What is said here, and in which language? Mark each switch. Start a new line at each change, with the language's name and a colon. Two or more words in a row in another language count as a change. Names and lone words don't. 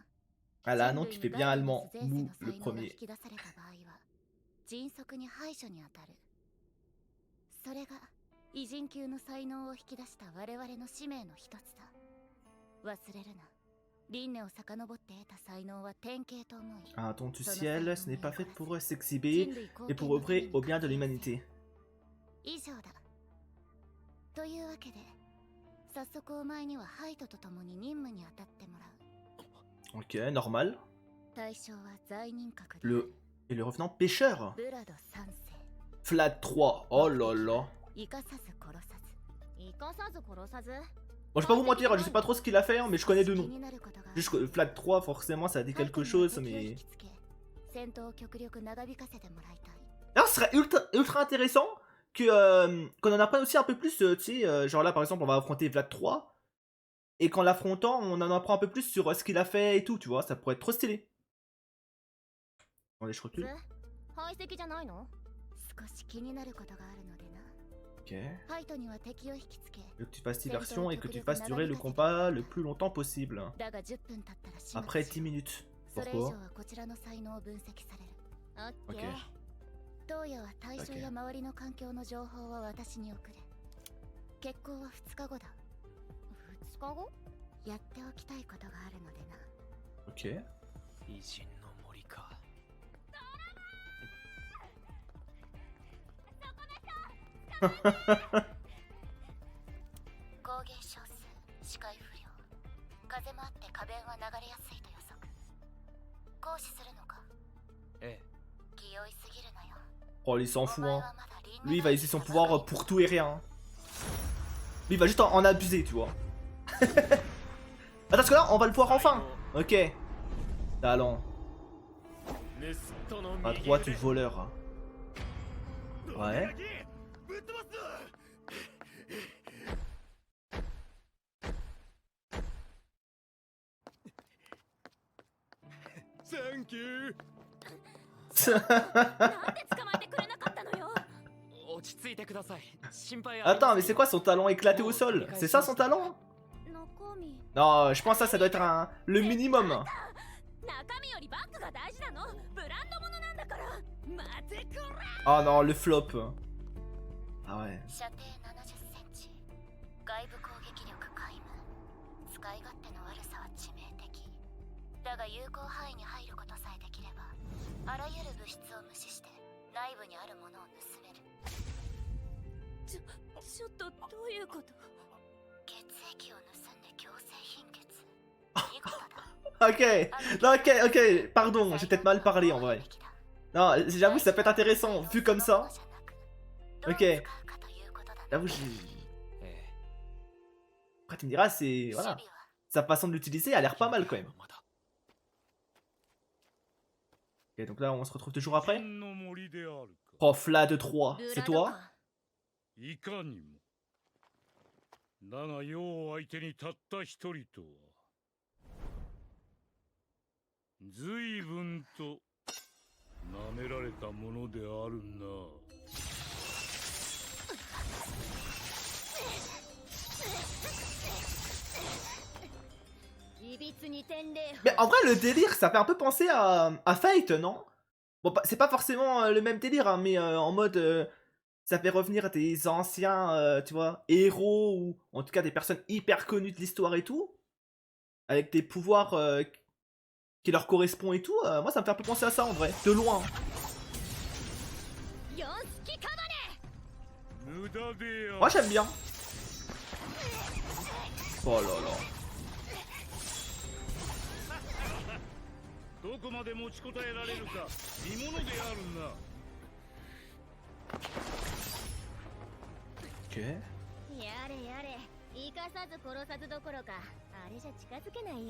French: Ah là, non, qui fait bien allemand. Mou, le
Japanese: 引
French: premier.
Japanese: き出された場合は迅速に排除に当たるそれが偉人級の才能を引き出した我々の使命の一つだ忘れるな輪廻を遡って得た才能は典型と思い
French: Un don du ciel, ce n'est pas fait pour s'exhiber, mais pour œuvrer au bien de l'humanité.
Japanese: 以上だというわけで早速お前にはハイトと共に任務に当たってもらう
French: Ok, normal.
Japanese: 対象は罪人格で
French: Et le revenant pêcheur.
Japanese: ブラド3世
French: Flat 3. Oh là là.
Japanese: 生かさず殺さず生かさず殺さず
French: Bon, je vais pas vous mentir, je sais pas trop ce qu'il a fait, hein, mais je connais deux noms. Juste que Flat 3, forcément, ça a dit quelque chose, mais... Alors, ce serait ultra intéressant qu'on en apprenne aussi un peu plus, tu sais, genre là par exemple on va affronter Vlad 3, et qu'en l'affrontant on en apprend un peu plus sur ce qu'il a fait et tout, tu vois, ça pourrait être trop stylé. Attendez, je recule.
Japanese: 排斥じゃないの？少し気になることがあるのでな。
French: Ok.
Japanese: ファイトには敵を引きつけ、
French: Que tu fasses diversion et que tu fasses durer le combat le plus longtemps possible.
Japanese: だが10分経ったら始末
French: Après
Japanese: し
French: 10 minutes.
Japanese: それ以上
French: Pourquoi?
Japanese: はこちらの才能を分析される。オッケー。
French: Ok.
Japanese: 東野は対象や周りの環境の情報は私に送れ。決行は2日後だ。2日後？やっておきたいことがあるのでな。 Ok. 偉人の森か。工芸少数、視界不良。風もあって花弁は流れやすいと予測。行使するのか？ええ。気負いすぎるなよ。
French: Oh, il s'en
Japanese: お
French: fout,
Japanese: 前
French: hein.
Japanese: はまだ輪廻
French: Lui, il va utiliser son pouvoir pour tout et rien. Lui, il va juste en abuser, tu vois. Attends, parce que là, on va le voir enfin. Ok. Talent. À droite, le voleur. Ouais.
Japanese: ぶっ飛ばすサンキュー。なんで捕まえてくれなかったのよ。落ち着いてください。心配
French: Attends, mais c'est quoi son talent éclaté au sol? C'est ça son talent?
Japanese: 中身。
French: Non, je pense que ça doit être le minimum.
Japanese: 中身よりバッグが大事なの。ブランド物なんだから。待てくれ。
French: Oh non, le flop. Ah ouais.
Japanese: 射程70センチ。外部攻撃力皆無。使い勝手の悪さは致命的。だが有効範囲に入ることさえできれば、あらゆる物質を無視して内部にあるものを盗める。ちょっとどういうこと？血液を盗んで強制貧血。見事だ。
French: Ok. Non, ok, ok. Pardon, j'ai peut-être mal parlé en vrai. Non, j'avoue, ça peut être intéressant vu comme ça. Ok. J'avoue, après, tu me diras, c'est. Voilà. Sa façon de l'utiliser a l'air pas mal quand même. Ok, donc là, on se retrouve toujours après.
Japanese: の森であるか。
French: Prof, là de 3. C'est toi?
Japanese: いかにも。だが世を相手にたった一人とは。随分と舐められたものであるな。
French: Mais en vrai, le délire, ça fait un peu penser à Fate, non? Bon, c'est pas forcément le même délire, hein, mais en mode. Ça fait revenir des anciens, tu vois, héros, ou en tout cas des personnes hyper connues de l'histoire et tout, avec des pouvoirs qui leur correspondent et tout. Moi, ça me fait un peu penser à ça en vrai, de loin. Moi, j'aime bien. Oh là là.
Japanese: どこまで持ちこたえられるか見ものであるな。
French: Ok.
Japanese: やれやれ、生かさず殺さずどころか、あれじゃ近づけないよ。